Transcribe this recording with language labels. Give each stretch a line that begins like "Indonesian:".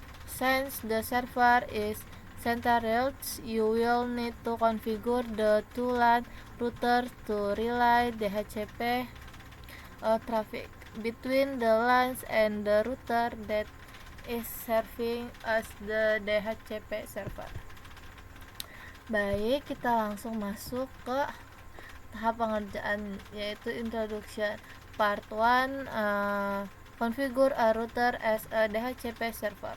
English: Since the server is centralized, you will need to configure the two-LAN router to relay DHCP traffic between the LANs and the router that is serving as the DHCP server.
Indonesian: Baik, kita langsung masuk ke tahap pengerjaan, yaitu introduction.
English: Part 1, configure a router as a DHCP server.